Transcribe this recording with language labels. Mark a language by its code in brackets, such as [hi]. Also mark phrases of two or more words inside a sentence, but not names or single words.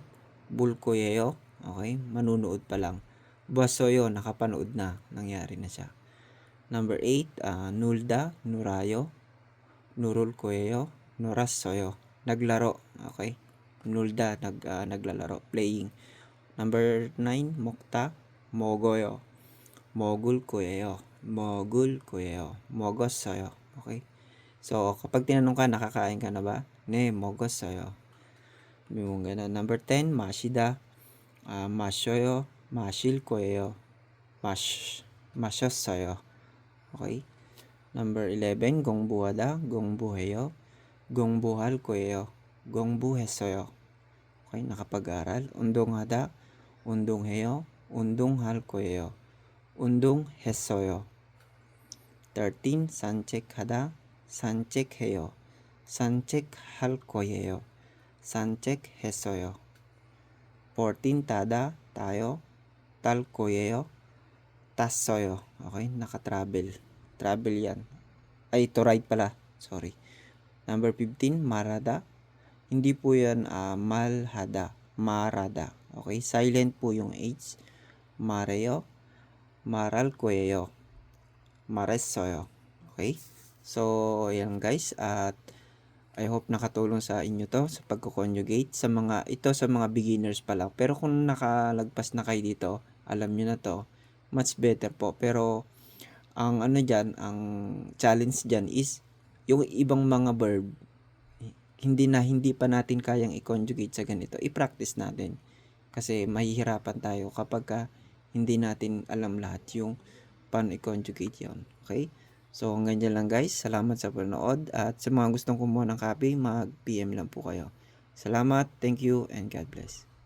[tl] Bulkoyeyo. Okay? Manunood pa lang. Basoyo, nakapanood na. Nangyari na siya. Number 8, [ko] 놀다, 놀아요. 놀 거예요. 놀았어요. [tl] Naglaro. Okay? Nulda, naglalaro. [en] Playing. Number 9, [ko] 먹다, 먹어요. 먹을 거예요. 먹을 거예요. 먹었어요. Okay? [tl] So, kapag tinanong ka, nakakain ka na ba? [ko] 네, 먹었어요. [tl] yung ganun. Number 10, [ko] 마시다. 마셔요. 마실 거예요. 마셨어요. Okay? Number 11, 공부하다. 공부해요. 공부할 거예요. 공부했어요. [tl] Okay? Nakapag-aral. [ko] 운동하다. 운동해요. 운동할 거예요. 운동했어요. 13, 산책하다. 산책해요. 산책할 거예요. 산책했어요. 14, 타다, 타요, 탈 거예요, 탔어요. [tl] Okay, naka-travel. Travel yan. Ay, [en] to ride [tl] pala. Sorry. Number 15, marada. Hindi po yan malhada. Marada. Okay, silent po yung H. [ko] 말해요, 말할 거예요, 말했어요. [tl] Okay? So, ayan guys. At [en] I hope [tl] nakatulong sa inyo to sa pagko-conjugate sa mga beginners pa lang. Pero kung nakalagpas na kayo dito, alam niyo na to, [en] much better [tl] po. Pero ang ang challenge diyan is yung ibang mga verb hindi pa natin kayang i-conjugate sa ganito. I-practice natin kasi mahihirapan tayo kapag hindi natin alam lahat yung paano i-conjugate 'yon. Okay? So, hanggang dyan lang guys. Salamat sa panonood. At sa mga gustong kumuha ng copy, mag-PM lang po kayo. Salamat, [en] thank you, and God bless.